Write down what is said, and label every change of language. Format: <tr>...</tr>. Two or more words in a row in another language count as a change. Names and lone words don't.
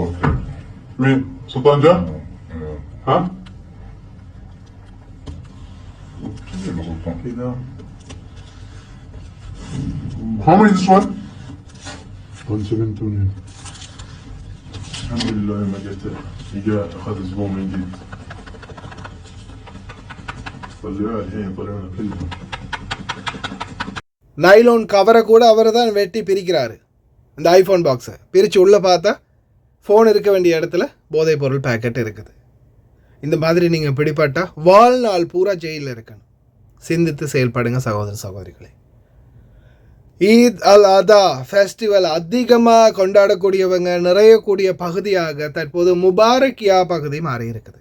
<ar>مين سلطان جاء؟ ها؟ كذا.</ar> <en>How much is this one? 172.</en> <ar>الحمد لله ما جت. جاء أخذ أسبوع من جديد. طلعوا الحين طلعونا كلهم.</ar> <ta>நைலோன் கவரை கூட அவர் தான் வெட்டி பிரிக்கிறாரு. இந்த ஐஃபோன் பாக்ஸை பிரித்து உள்ளே பார்த்தா ஃபோன் இருக்க வேண்டிய இடத்துல போதைப் பொருள் பேக்கெட் இருக்குது. இந்த மாதிரி நீங்கள் பிடிப்பட்டால் வாழ்நாள் பூரா ஜெயிலில் இருக்கணும். சிந்தித்து செயல்படுங்க சகோதர சகோதரிகளே. ஈத் அல் அதா ஃபெஸ்டிவல் அதிகமாக கொண்டாடக்கூடியவங்க நிறையக்கூடிய பகுதியாக தற்போது முபாரக்கியா பகுதி மாறி இருக்குது.</ta>